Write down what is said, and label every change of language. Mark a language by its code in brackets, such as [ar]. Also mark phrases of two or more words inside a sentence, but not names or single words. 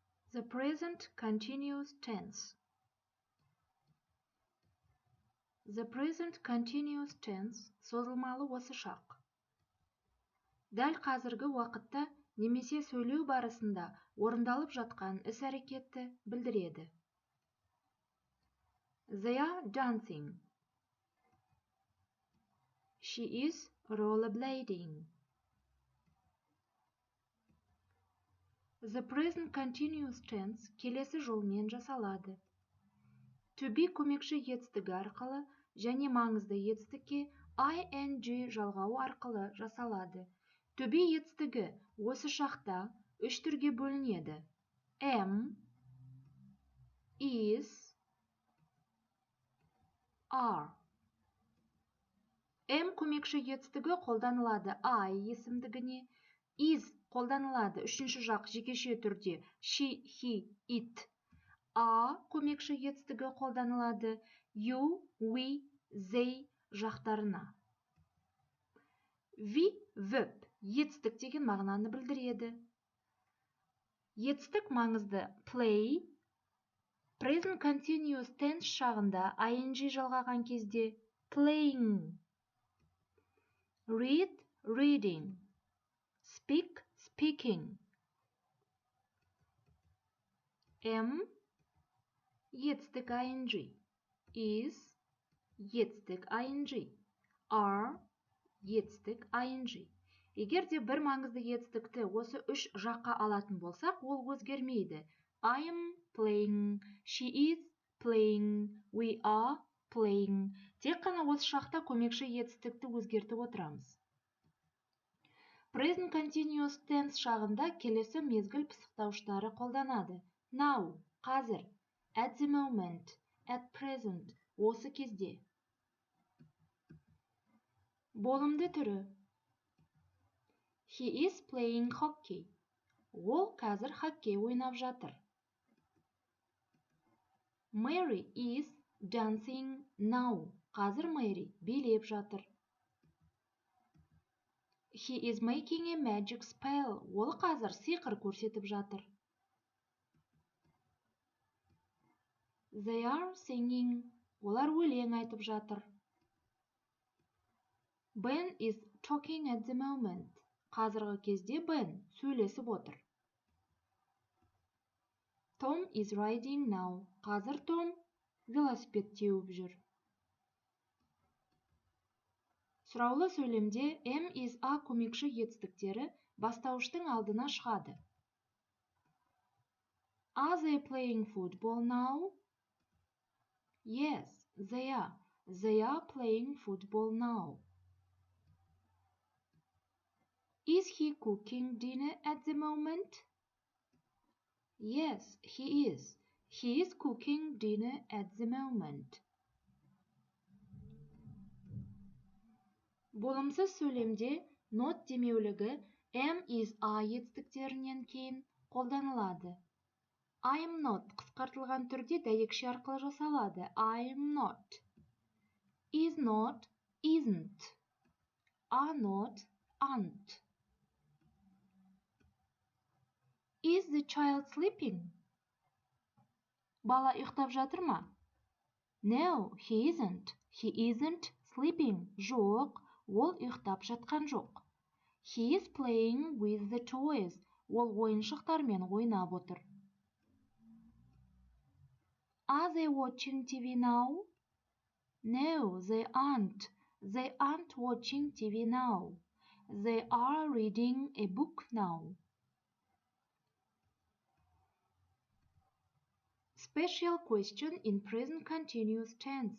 [en] The present continuous tense. The present continuous tense [kk] созылмалы осы шақ. Дәл қазіргі уақытта немесе сөйлеу барысында орындалып жатқан іс-әрекетті білдіреді. [en] They are dancing. She is rollerblading. The present continuous tense [kk] келесі жолмен жасалады. [en] To be [kk] көмекші етістігі арқылы және маңызды етістікке ing жалғауы арқылы жасалады. [en] To be [kk] етістігі осы шақта үш түрге бөлінеді. [en] Am, is, are. [kk] Am көмекші етістігі қолданылады I есімдігіне, is қолданылады үшінші жақ жекеше түрде [en] she, he, it. [kk] A көмекші етістігі қолданылады [en] you, we, they [kk] жақтарына. [en] We, verb, [kk] етістік деген мағынаны білдіреді. Етістік маңызды play, [en] present continuous tense [kk] шағында ing жалғаған кезде playing. [en] Read, reading. Speak, speaking. [kk] Am, етістік ing. Is, етістік ing. Are, етістік ing. Егер де бір маңызды етістікті осы үш жаққа алатын болсақ, ол өзгермейді. [en] I am playing, she is playing, we are playing. [kk] Тек қана осы шақта көмекші етістікті өзгертіп отырамыз. [en] Present continuous tense [kk] шағында келесі мезгіл пысықтауыштары қолданады. Now, қазір. [en] At the moment, at present, [kk] осы кезде. Болымды түрі. [en] He is playing hockey. [kk] Ол қазір хоккей ойнап жатыр. [en] Mary is dancing now. [kk] Қазір Мэри билеп жатыр. [en] He is making a magic spell. [kk] Ол қазір сиқыр көрсетіп жатыр. [en] They are singing. [kk] Олар өлең айтып жатыр. [en] Ben is talking at the moment. [kk] Қазіргі кезде Бен сөйлесіп отыр. [en] Tom is riding now. [kk] Қазір Том велосипед теуіп жүр. Сұраулы сөйлемде [en] am, is, are [kk] көмекші етістіктері бастауыштың алдына шығады. [en] Are they playing football now? Yes, they are. They are playing football now. Is he cooking dinner at the moment? Yes, he is. He is cooking dinner at the moment. [kk] Болымсыз сөйлемде not демеулігі [en] am, is, are [kk] етістіктерінен кейін қолданылады. [en] I am not [kk] қысқартылған түрде дәйекше арқылы жасалады. [en] I am not. Is not, isn't. Are not, aren't. Is the child sleeping? [kk] Бала ұйықтап жатыр ма? [en] No, he isn't. He isn't sleeping. [kk] Жоқ, ол ұйықтап жатқан жоқ. [en] He is playing with the toys. [kk] Ол ойыншықтармен ойнап отыр. [en] Are they watching TV now? No, they aren't. They aren't watching TV now. They are reading a book now. Special question in present continuous tense.